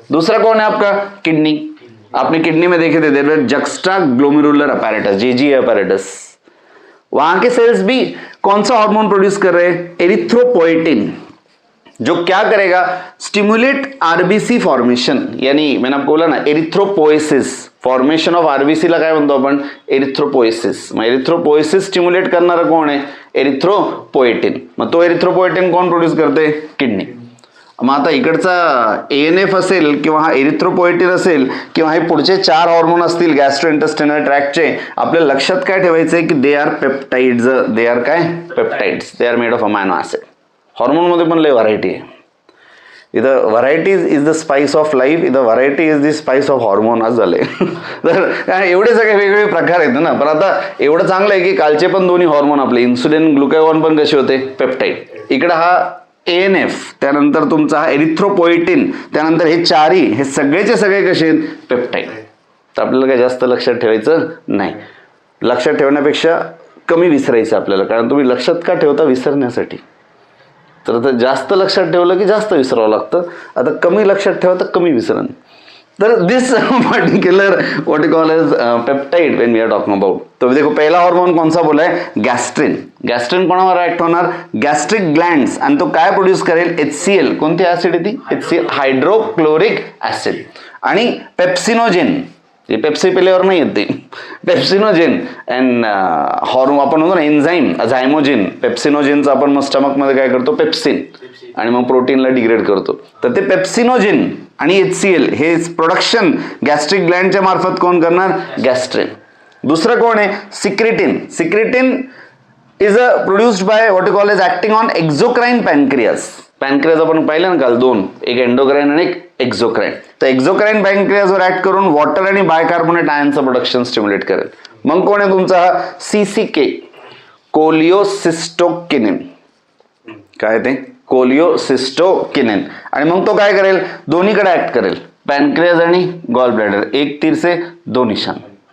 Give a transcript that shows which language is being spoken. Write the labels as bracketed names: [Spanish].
[Hindi] दूसरा कौन है आपका, किडनी। आपने किडनी में देखे थे juxta glomerular apparatus, JG apparatus, वहां के सेल्स भी कौन सा हार्मोन प्रोड्यूस कर रहे हैं, एरिथ्रोपोएटिन, जो क्या करेगा, स्टिमुलेट आरबीसी फॉर्मेशन, यानी मैंने आपको बोला ना एरिथ्रोपोएसिस, फॉर्मेशन ऑफ आरबीसी [Marathi] ला काय म्हणतो आपण, [Hindi] एरिथ्रोपोएसिस। [Marathi] मग एरिथ्रोपोएसिस स्टिम्युलेट करणारा कोण आहे, एरिथ्रोपोएटिन। मग तो एरिथ्रोपोएटिन कोण प्रोड्यूस करते, किडनी। मग आता इकडचा ANF असेल किंवा हा एरिथ्रोपोएटिन असेल किंवा हे पुढचे 4 हॉर्मोन असतील गॅस्ट्रोइंटेस्टिनल ट्रॅक्टचे, आपल्या लक्षात काय ठेवायचंय की [English] They are peptides, they are काय, peptides, they are made of amino acid. [Marathi] Hormone मध्ये पण लय व्हरायटी आहे, इथं [English] variety is the spice of life, [Marathi] इथं variety is the spice of hormone आज झाले। तर एवढे सगळे वेगवेगळे प्रकार आहेत ना, पण आता एवढं चांगलं आहे की कालचे पण दोन्ही हॉर्मोन आपले इन्सुलिन ग्लुकॅगॉन पण कसे होते, पेप्टाइड। इकडे हा ANF, त्यानंतर तुमचा हा एरिथ्रोपोएटिन, त्यानंतर हे 4 हे सगळेचे सगळे कसे आहेत, पेप्टाइड। तर आपल्याला काय जास्त लक्षात ठेवायचं नाही, लक्षात ठेवण्यापेक्षा कमी विसरायचं आपल्याला, कारण तुम्ही लक्षात का ठेवता, विसरण्यासाठी। तर आता जास्त लक्षात ठेवलं की जास्त विसरावं लागतं, आता कमी लक्षात ठेवा तर कमी विसरण। [English] तर this particular what you call as peptide when we are talking about. [Hindi] तो देखो पहला हार्मोन कौन सा बोला है, गॅस्ट्रिन। [Marathi] गॅस्ट्रिन कोणावर ऍक्ट होणार, गॅस्ट्रिक ग्लँड्स, आणि तो काय प्रोड्यूस करेल, HCl, कोणती ऍसिड आहे ती, HCl, हायड्रोक्लोरिक ऍसिड। आणि पेप्सिनोजेन, हे पेप्सी पिल्यावर नाही येते, पेप्सिनोजेन अँड हॉर्मोन आपण म्हणतो ना एन्झाईम, झायमोजिन, पेप्सिनोजेनचं आपण मग स्टमक मध्ये काय करतो, पेप्सिन, आणि मग प्रोटीनला डिग्रेड करतो। तर ते पेप्सिनोजेन आणि HCl हे प्रोडक्शन गॅस्ट्रिक ग्लँडच्या मार्फत कोण करणार, गॅस्ट्रिन। दुसरं कोण आहे, secretin. [English] Secretin is produced by what you call as acting on exocrine pancreas. [Marathi] पॅनक्रियास आपण पाहिलं ना काल दोन, एक एंडोक्राइन आणि एक एक्झोक्राइन। तर एक्झोक्राइन पॅनक्रियासवर ऍक्ट करून वॉटर आणि बायकार्बोनेट आयनचं प्रोडक्शन स्टिम्युलेट करेल। मग कोण आहे तुमचा CCK, कोलियोसिस्टोकिनिन। काय ते, कोलियोसिस्टोकिनिन। आणि मग तो काय करेल, दोन्हीकडे ऍक्ट करेल, पॅनक्रियास आणि गॉल ब्लॅडर, [Hindi] एक तीर से दो निशान।